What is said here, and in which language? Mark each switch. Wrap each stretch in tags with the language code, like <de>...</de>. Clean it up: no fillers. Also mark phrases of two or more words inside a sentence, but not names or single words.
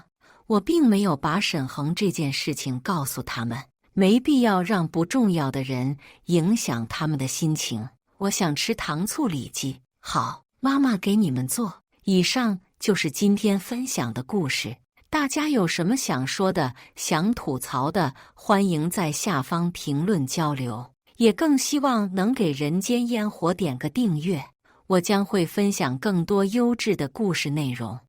<zh>我並沒有把沈恆這件事情告訴他們，沒必要讓不重要的人影響他們的心情。我想吃糖醋里脊。好，媽媽給你們做。以上就是今天分享的故事。大家有什麼想說的、想吐槽的，歡迎在下方評論交流。也更希望能給人間煙火點個訂閱，我將會分享更多優質的故事內容。</zh>